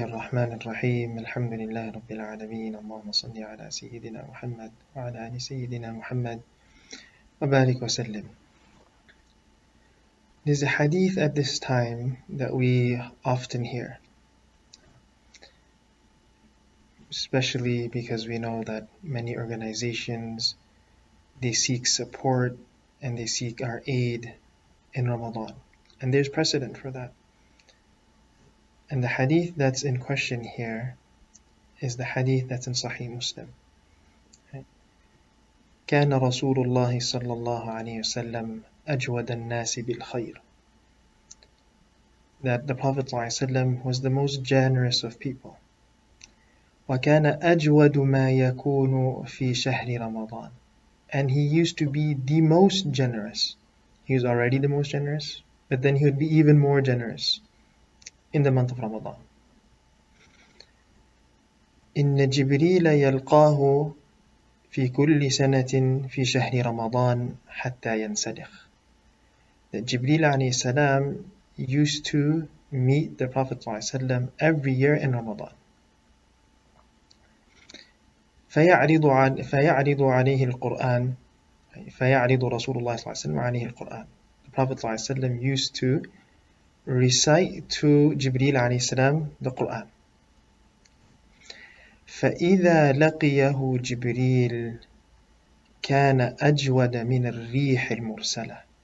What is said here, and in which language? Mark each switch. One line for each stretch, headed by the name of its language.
Arabic: الرحمن الرحيم الحمد لله رب العالمين اللهم صل على سيدنا محمد وعلى آل سيدنا محمد وبارك وسلم.
English: There's a hadith at this time that we often hear, especially because we know that many organizations, they seek support and they seek our aid in Ramadan, and there's precedent for that. And the hadith that's in question here is the hadith that's in Sahih Muslim.
Arabic: كان رسول الله صلى الله عليه وسلم أجود الناس بالخير.
English: That the Prophet ﷺ was the most generous of people.
Arabic: وكان أجود ما يكون في شهر رمضان.
English: And he used to be the most generous. He was already the most generous, but then he would be even more generous in the month of Ramadan.
Arabic: إن جبريل يلقاه في كل سنة في شهر رمضان حتى ينسلخ.
English: That Jibreel alayhi salam used to meet the Prophet ﷺ every year in Ramadan.
Arabic: فيعرض عليه القرآن فيعرض رسول الله صلى الله عليه وسلم عليه القرآن.
English: The Prophet ﷺ used to recite to Jibreel alayhi salam the Quran.
Arabic: فإذا لقيه جبريل كان أجود من الريح المرسلة.